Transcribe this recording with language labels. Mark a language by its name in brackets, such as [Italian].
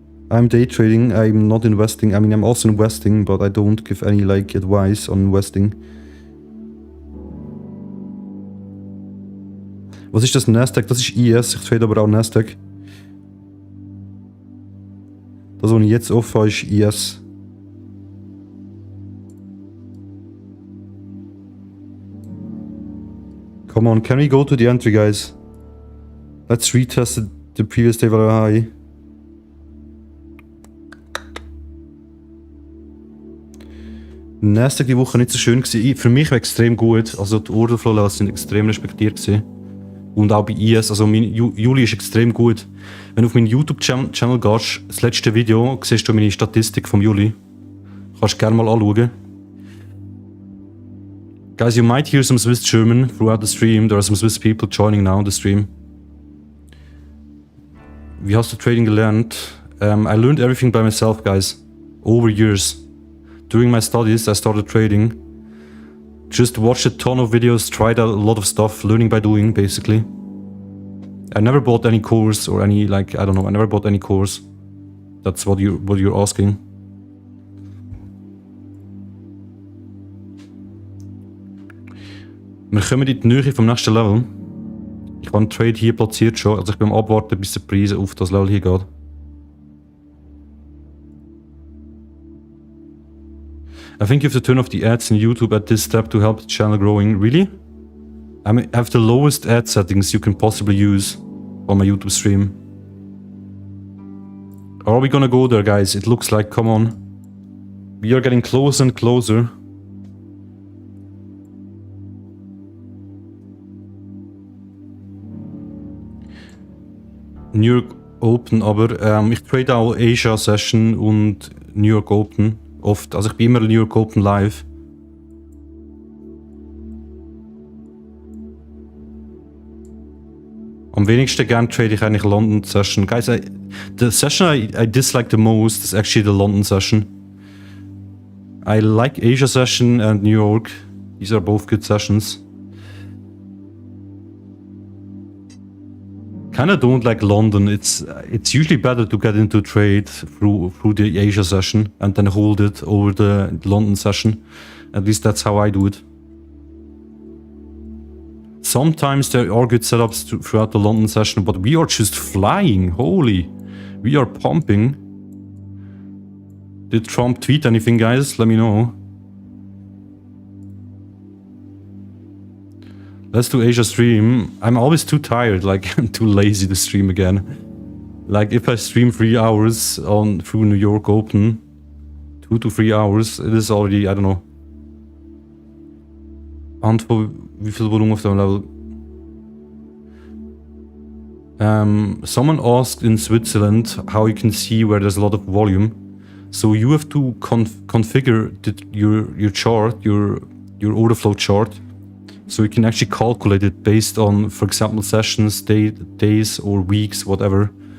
[English] I'm day trading, I'm not investing. I mean, I'm also investing, but I don't give any like advice on investing. [German] Was ist das Nasdaq? Das ist IS, ich trade aber auch Nasdaq. Das, was ich jetzt aufhöre, ist IS. [English] Come on, can we go to the entry, guys? Let's retest the previous day very high. [German] Nasdaq die Woche nicht so schön gewesen. Für mich war extrem gut. Also die Orderflow sind extrem respektiert gewesen. Und auch bei IS, also mein Juli ist extrem gut. Wenn du auf meinen YouTube-Channel gehst, das letzte Video, siehst du meine Statistik vom Juli. Kannst du gerne mal anschauen. [English] Guys, you might hear some Swiss German throughout the stream. There are some Swiss people joining now on the stream. [German] Wie hast du Trading gelernt? [English] I learned everything by myself, guys. Over years. During my studies, I started trading. Just watched a ton of videos, tried out a lot of stuff, learning by doing, basically. I never bought any course or any, like, I don't know, I never bought any course. That's what you're asking. [German] Wir kommen in die Nähe vom nächsten Level. Ich habe einen Trade hier platziert schon, also ich bin am Abwarten, bis der Preis auf das Level hier geht. [English] I think you have to turn off the ads in YouTube at this step to help the channel growing. Really? I have the lowest ad settings you can possibly use on my YouTube stream. Are we gonna go there, guys? It looks like, come on. We are getting closer and closer. [German] New York Open, aber ich trade auch Asia Session und New York Open. Oft, also ich bin immer New York Open live. Am wenigsten gern trade ich eigentlich London Session. [English] Guys, the session I dislike the most is actually the London session. I like Asia Session and New York. These are both good sessions. Kinda don't like London. It's usually better to get into trade through the Asia session and then hold it over the London session. At least that's how I do it. Sometimes there are good setups throughout the London session, but we are just flying. Holy, we are pumping. Did Trump tweet anything, guys? Let me know. Let's do Asia stream. I'm always too tired, like I'm too lazy to stream again. Like if I stream 3 hours through New York Open, 2 to 3 hours, it is already, I don't know. [German] Antwort, wie viel Volumen auf dem Level? [English] Someone asked in Switzerland how you can see where there's a lot of volume. So you have to configure your chart, your order flow chart. So you can actually calculate it based on, for example, sessions, days or weeks, whatever.